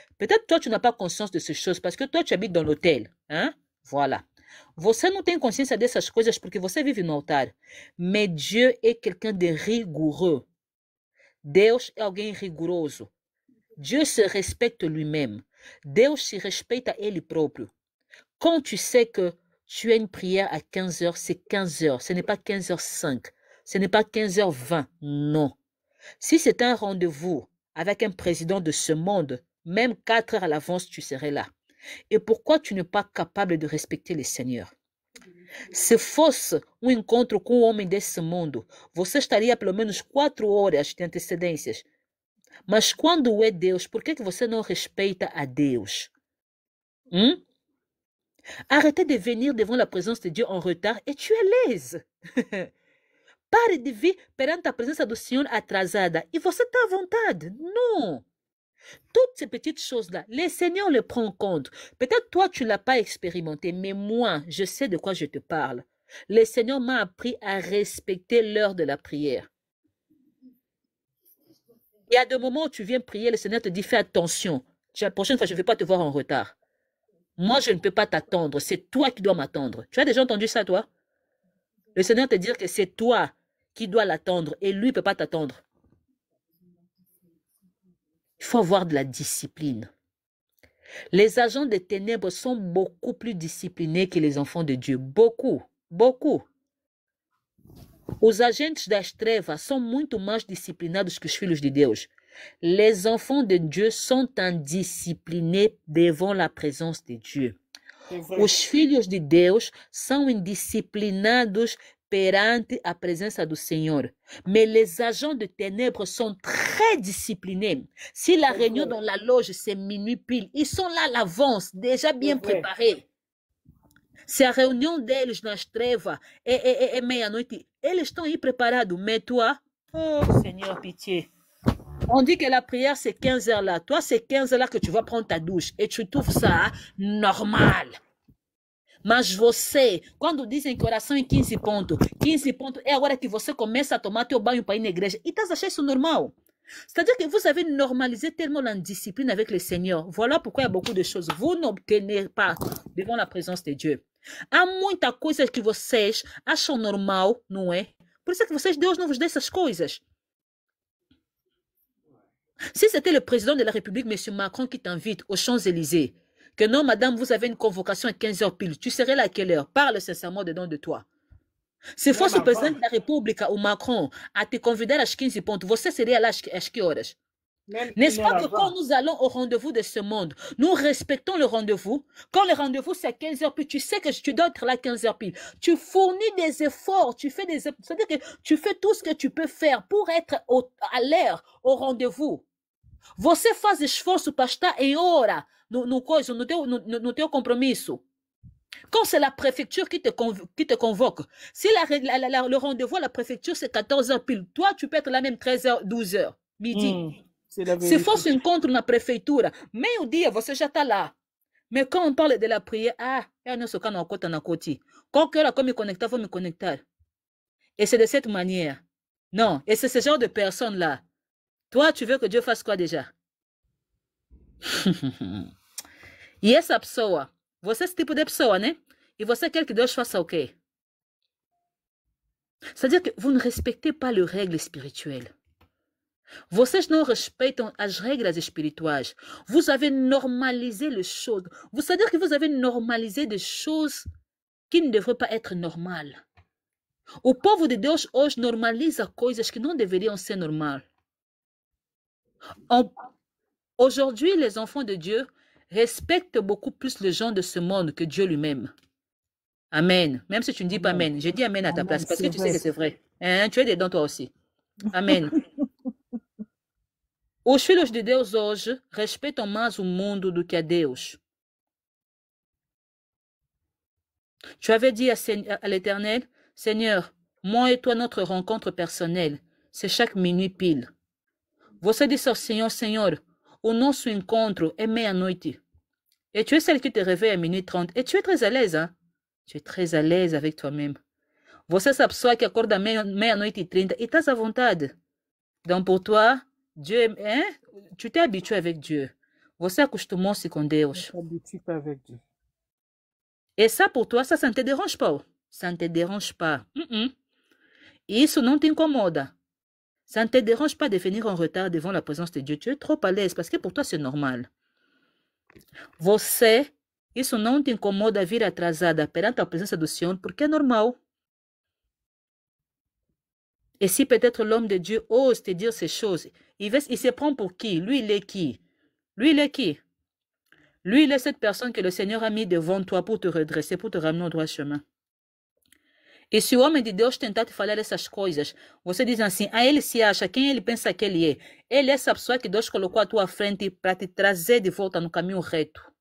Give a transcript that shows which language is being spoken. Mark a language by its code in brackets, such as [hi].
[fr] Peut-être toi, tu n'as pas conscience de ces choses parce que toi, tu habites dans l'hôtel. Hein? Voilà. [pt] Você não tem consciência dessas coisas porque você vive no altar. [fr] Mais Dieu est quelqu'un de rigoureux. [pt] Deus é alguém rigoroso. [fr] Dieu se respecte lui-même. [pt] Deus se respeita ele próprio. [fr] Quand tu sais que tu as une prière à 15 heures, c'est 15 heures. Ce n'est pas 15h05. Ce n'est pas 15h20. Non. Si c'est un rendez-vous avec un président de ce monde, même 4 heures à l'avance, tu serais là. Et pourquoi tu n'es pas capable de respecter le Seigneur? [pt] Se fosse um encontro com um homem desse mundo, você estaria pelo menos 4 horas de antecedências. Mas quando é Deus, por que você não respeita a Deus? [fr] Arrêtez de venir devant la présence de Dieu en retard et tu es l'aise. [pt] Pare de vir perante a presença do Senhor atrasada e você está à vontade. [fr] Non. Toutes ces petites choses-là, le Seigneur les prend en compte. Peut-être toi, tu ne l'as pas expérimenté, mais moi, je sais de quoi je te parle. Le Seigneur m'a appris à respecter l'heure de la prière. Il y a des moments où tu viens prier, le Seigneur te dit, fais attention. La prochaine fois, je ne vais pas te voir en retard. Moi, je ne peux pas t'attendre. C'est toi qui dois m'attendre. Tu as déjà entendu ça, toi? Le Seigneur te dit que c'est toi qui dois l'attendre et lui ne peut pas t'attendre. Il faut avoir de la discipline. Les agents des ténèbres sont beaucoup plus disciplinés que les enfants de Dieu. Beaucoup, beaucoup. [pt] Os agentes das trevas são muito mais disciplinados que os filhos de Deus. [fr] Les enfants de Dieu sont indisciplinés devant la présence de Dieu. [pt] Os filhos de Deus são indisciplinados perante a presença do Senhor. [fr] Mais les agents de ténèbres sont très disciplinés. Si la réunion dans la loge, c'est minuit pile, ils sont là à l'avance, déjà bien préparés. [pt] Se a reunião deles nas trevas é meia-noite, eles estão aí preparados. [fr] Mais toi, Oh, Seigneur, pitié. On dit que la prière, c'est 15 heures là. Toi, c'est 15 heures là que tu vas prendre ta douche. Et tu trouves ça normal. [pt] Mas você, quando dizem que oração é 15 pontos, é agora que você começa a tomar teu banho para ir na igreja. E estás achando isso normal? [fr] C'est-à-dire que vous avez normalisé tellement l'indiscipline avec le Seigneur. Voilà pourquoi il y a beaucoup de choses. Vous n'obtenez pas devant la présence de Dieu. [pt] Há muita coisa que vocês acham normal, não é? Por isso é que vocês, Deus não vos dá essas coisas. [fr] Si c'était le président de la République, M. Macron, qui t'invite aux Champs-Élysées, que non, madame, vous avez une convocation à 15 heures pile, tu serais là à quelle heure? Parle sincèrement dedans de toi. [pt] Se fosse o presidente da República, o Macron, a te convidar às 15 pontos, você seria lá às que horas? [fr] N'est-ce pas que quand nous allons au rendez-vous de ce monde, nous respectons le rendez-vous? Quand le rendez-vous c'est à 15 heures pile, tu sais que tu dois être là à 15 heures pile. Tu fournis des efforts, tu fais des efforts. C'est-à-dire que tu fais tout ce que tu peux faire pour être à l'heure au rendez-vous. [pt] Você faz esforço para estar em hora no teu compromisso. [fr] Quand c'est la préfecture qui te convoque, si le rendez-vous à la préfecture c'est 14 heures pile, toi tu peux être là même 13 heures, 12 heures, midi. [pt] Se fosse encontro na prefeitura, meio dia você já está lá. [fr] Mais quand on parle de la prière, [pt] eu não sou na cota na coti. Qualquer hora que eu me conectar, vou me conectar. [fr] Et c'est de cette manière. Non, et c'est ce genre de personnes-là. Toi, tu veux que Dieu fasse quoi déjà? [pt] E essa pessoa, você é esse tipo de pessoa, né? E você quer que Deus faça o quê? [fr] C'est-à-dire que vous ne respectez pas les règles spirituelles. [pt] Vocês não respeitam as regras espirituais. [fr] Vous avez normalisé les choses. C'est-à-dire que vous avez normalisé des choses qui ne devraient pas être normales. [pt] O povo de Deus hoje normaliza coisas que não deveriam ser normais. [fr] Aujourd'hui, les enfants de Dieu respectent beaucoup plus les gens de ce monde que Dieu lui-même. Amen. Même si tu ne dis pas Amen. Je dis Amen à ta place parce que tu sais que c'est vrai. Hein? Tu es dedans toi aussi. Amen. [pt] Os filhos de Deus hoje respeitam mais o mundo do que a Deus. [fr] Tu avais dit à l'Éternel, Seigneur, moi et toi, notre rencontre personnelle, c'est chaque minuit pile. [pt] Você disse ao Senhor, Senhor, o nosso encontro é meia-noite. [fr] Et tu es celle qui te réveille à minuit 30. Et tu es très à l'aise, hein? Tu es très à l'aise avec toi-même. [pt] Você é essa pessoa que acorda à meia-noite e 30 e estás à vontade. [fr] Donc pour toi, Dieu, hein? Tu t'es habitué avec Dieu. [pt] Você acostumou-se com Deus. [fr] Avec Dieu. Et ça pour toi, ça ne te dérange pas. Ça ne te dérange pas. [pt] E isso não te incomoda. [fr] Ça ne te dérange pas de venir en retard devant la présence de Dieu. Tu es trop à l'aise parce que pour toi c'est normal. [pt] Você, isso não te incomoda vir atrasada perante a presença do Senhor porque é normal. [fr] Et si peut-être l'homme de Dieu ose te dire ces choses, il se prend pour qui? Lui, il est qui? Lui, il est qui? Lui, il est cette personne que le Seigneur a mis devant toi pour te redresser, pour te ramener au droit chemin. [pt] E se o homem de Deus tentar te falar essas coisas, você diz assim, ele se acha, quem ele pensa que ele é? Ele é essa pessoa que Deus colocou à tua frente para te trazer de volta no caminho reto.